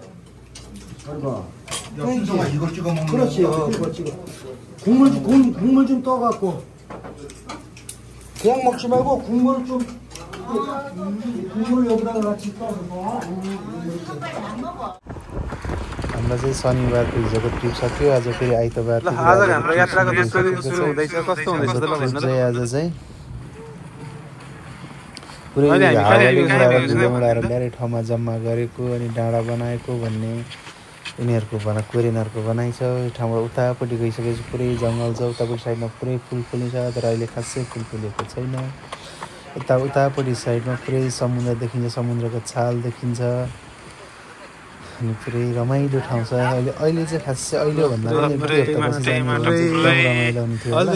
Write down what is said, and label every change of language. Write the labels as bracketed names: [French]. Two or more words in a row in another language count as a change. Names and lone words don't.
[Korean] 순서가 이걸 찍어 먹는 거. 그렇지, 그거 찍어. 국물 좀 떠갖고. 그냥 먹지 말고 국물을 좀 국물을 여기다가 같이 떠서. [Nepali] हाम्रो चाहिँ शनिबारको हिजोको ट्रिप सक्यो आज फेरि आइतबार आज हाम्रो यात्राको दोस्रो दिन सुरु हुँदैछ कस्तो हुँदैछ त भन्नु त आज चाहिँ पुरै हावाले ल्याएर ठाउँमा जम्मा गरेको अनि डाँडा बनाएको भन्ने यिनीहरूको कोरियनहरूको भनाइ छ यो ठाउँबाट उतापट्टि गइसकेपछि पुरै जङ्गल छ उतापट्टि साइडमा पुरै फुल फुलिन्छ तर अहिले खासै फुल फुलेको छैन उतापट्टि साइडमा पुरै समुद्र देखिन्छ समुद्रको छाल देखिन्छ अनि पुरै रमाइलो ठाउँ छ अहिले चाहिँ खासै अहिले भन्दा पनि रमाइलो हुन्थ्यो